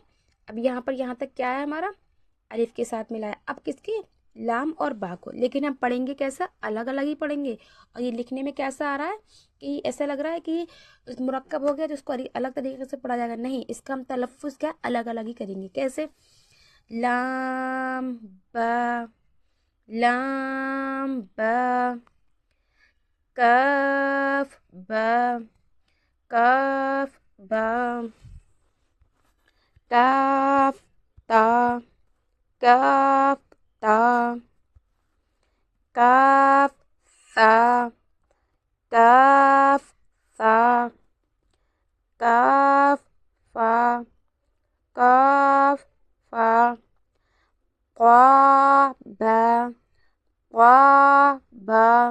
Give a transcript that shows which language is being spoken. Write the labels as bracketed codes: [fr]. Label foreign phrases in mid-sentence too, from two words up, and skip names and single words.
[ur] اب یہاں تک کیا ہے ہمارا الف کے ساتھ ملا ہے. اب کس کی؟ لام اور با کو. لیکن ہم پڑھیں گے کیسا؟ الگ الگ ہی پڑھیں گے. اور یہ لکھنے میں کیسا آ رہا ہے کہ ایسا لگ رہا ہے کہ مرکب ہو گیا تو اس کو الگ طریقے سے پڑھا جائے گا. نہیں، اس کا ہم تلفظ کیا الگ الگ ہی کریں گے. کیسے؟ لام با، لام با، کاف با، کاف با، کاف تا، کاف تا، کاف ثا، کاف ثا، کاف فا، کاف فا، قا با، قا با،